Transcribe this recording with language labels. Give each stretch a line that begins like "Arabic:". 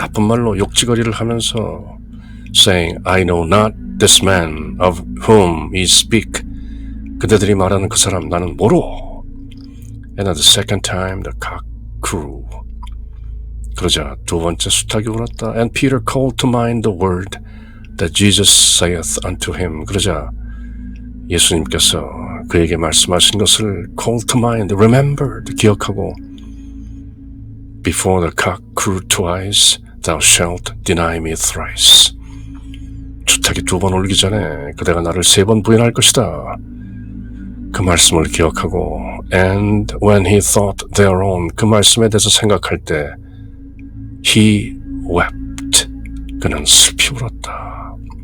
Korean: 나쁜 말로 욕지거리를 하면서
English: saying, I know not this man of whom ye speak.
Korean: 그대들이 말하는 그 사람 나는 모르.
English: And at the second time the cock crew.
Korean: 그러자 두 번째 수탉이 울었다.
English: And Peter called to mind the word that Jesus saith unto him.
Korean: 그러자 예수님께서 그에게 말씀하신 것을
English: call to mind, remembered,
Korean: 기억하고
English: Before the cock crew twice, thou shalt deny me thrice.
Korean: 수탉이 두 번 울기 전에 그대가 나를 세 번 부인할 것이다. 그 말씀을 기억하고
English: And when he thought thereon,
Korean: 그 말씀에 대해서 생각할 때
English: He wept.
Korean: 그는 슬피 울었다.